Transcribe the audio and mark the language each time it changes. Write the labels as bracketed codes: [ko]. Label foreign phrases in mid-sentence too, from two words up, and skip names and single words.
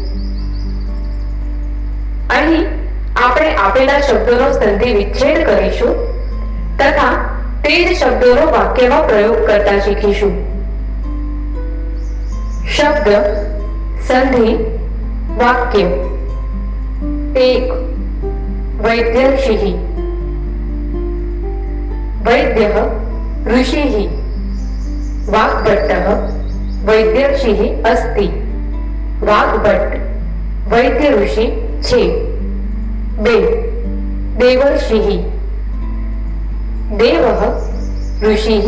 [gu] અહીં આપણે આપેલા શબ્દોનો સંધિ વિચ્છેદ કરીશું તથા તે જ શબ્દોનો વાક્યમાં પ્રયોગ કરતા શીખીશું. શબ્દ, સંધિ, વાક્ય. 1. વૈદ્યર્ષિઃ. [sa] વૈદ્યઃ ऋषिः. वाग्भट्टः वैद्यर्षिः अस्ति. [gu] વાગ્ભટ્ટ વૈદ્ય ઋષિ છે. [sa] 2. देवर्षिः. देवः ऋषिः.